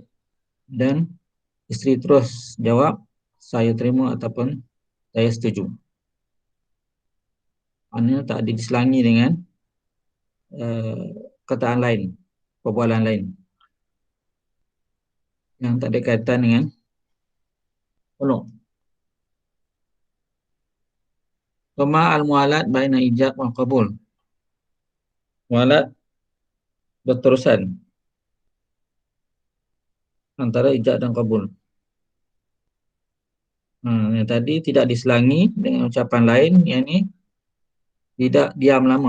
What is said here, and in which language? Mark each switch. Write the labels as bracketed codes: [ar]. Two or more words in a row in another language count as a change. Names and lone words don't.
[ms] Dan isteri terus jawab, saya terima ataupun saya setuju. Maknanya tak diselangi dengan kataan lain, perbualan lain. yang tak ada kaitan dengan khulu'. [ar] كما الموالاة بين الإيجاب والقبول. [ms] Mualat berterusan antara ijab dan qabul. Yang tadi tidak diselangi dengan ucapan lain, yang ni tidak diam lama.